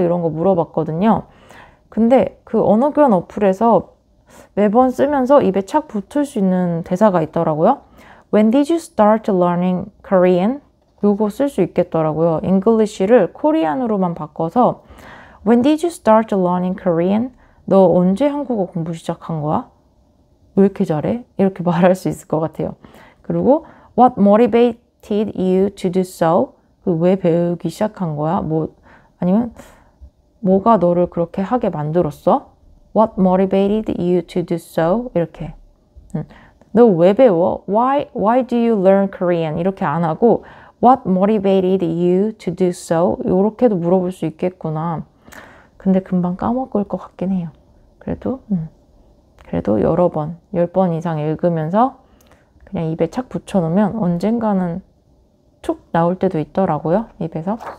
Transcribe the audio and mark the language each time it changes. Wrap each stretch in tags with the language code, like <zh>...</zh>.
<ko>이런 거 물어봤거든요. 근데 그 언어교환 어플에서 매번 쓰면서 입에 착 붙을 수 있는 대사가 있더라고요.</ko> <en>When did you start learning Korean?</en> <ko>이거 쓸 수 있겠더라고요. English를 코리안으로만 바꿔서</ko> <en>When did you start learning Korean?</en> <ko>너 언제 한국어 공부 시작한 거야? 왜 이렇게 잘해? 이렇게 말할 수 있을 것 같아요. 그리고</ko> <en>What motivated you to do so?</en> <ko>왜 배우기 시작한 거야? 아니면 뭐가 너를 그렇게 하게 만들었어?</ko> <en>What motivated you to do so?</en> <ko>이렇게. 너 왜 배워?</ko> <en>Why do you learn Korean?</en> <ko>이렇게 안 하고</ko> <en>What motivated you to do so?</en> <ko>이렇게도 물어볼 수 있겠구나. 근데 금방 까먹을 것 같긴 해요. 그래도 여러 번, 10번 이상 읽으면서 그냥 입에 착 붙여놓으면 언젠가는 툭 나올 때도 있더라고요. 입에서.</ko>